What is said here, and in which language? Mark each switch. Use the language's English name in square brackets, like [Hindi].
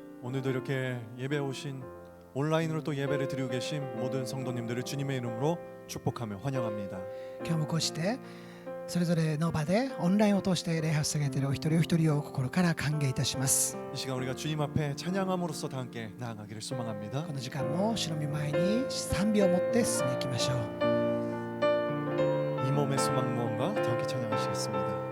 [Korean] 오늘도 이렇게 예배 오신 온라인으로 또 예배를 드리고 계신 모든 성도님들을 주님의 이름으로 축복하며 환영합니다. [Japanese] 今日もこうしてそれぞれの場でオンラインを通して礼拝を捧げているお一人お一人を心から歓迎いたします。 [Korean] 이 시간 우리가 주님 앞에 찬양함으로써 다 함께 나아가기를 소망합니다. [Japanese] この時間も主の御前に賛美を持って進んでいきましょう。 [Korean] 이 몸의 소망 무언가 다 함께 찬양하시겠습니다.